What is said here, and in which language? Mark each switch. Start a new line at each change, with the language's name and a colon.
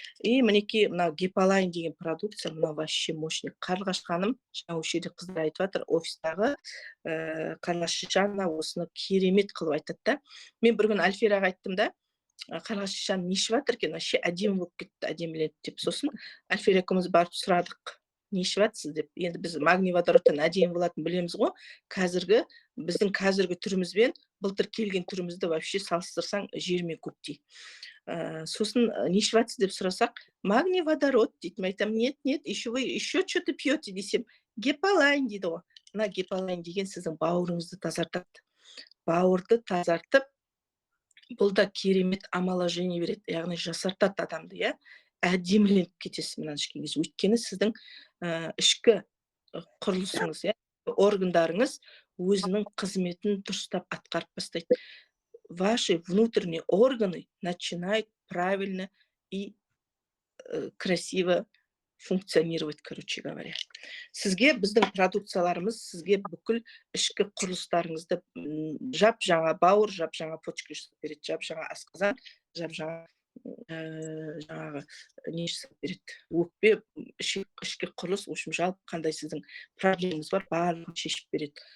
Kazakh: И мінекей мынау гипалайн деген продукция, мынау
Russian: вообще мощный.
Kazakh: Қарлығаш ханым, жаңа осы жерде қыздар айтып жатыр, офистағы Қарлығаш Жанна осыны керемет қылып айтады да. Мен бір күн Альфираға айттым да, Қарлығаш Жан не ішіп жатыр екен,
Russian: вообще
Kazakh: әдемі болып кетті, әдеміленді деп. Сосын Альфира екеуміз барып сұрадық, не ішіп жатсыз деп. Енді біз магний водородтан әдемі болатынын білеміз ғой. Біздің қазіргі түрімізбен былтыр келген түрімізді
Russian: вообще
Kazakh: салыстырсаң жермен көктей. Сосын не ішіп жатсыз деп сұрасақ, магний водород дейді. Мен айтамын,
Russian: нет, еще что-то пьете
Kazakh: десем, гипалайн дейді ғой. Мына гипалайн деген сіздің бауырыңызды тазартады. Бауырды тазартып, бұл да керемет омоложение береді, яғни жасартады адамды, иә. Әдеміленіп кетесіз мынаны ішкен кезде. Өйткені сіздің ішкі құрылысыңыз, иә, органдарыңыз өзінің қызметін дұрыстап атқарып бастайды.
Russian: Ваши внутренние органы начинают правильно и красиво функционировать, короче говоря.
Kazakh: Сізге біздің продукцияларымыз сізге бүкіл ішкі құрылыстарыңызды жап-жаңа бауыр, жап-жаңа почка жасап береді, жап-жаңа асқазан, жап-жаңа жаңағы не жасап береді, өкпе, ішкі құрылыс,
Russian: в общем,
Kazakh: жалпы қандай сіздің проблемаңыз бар, барлығын шешіп береді.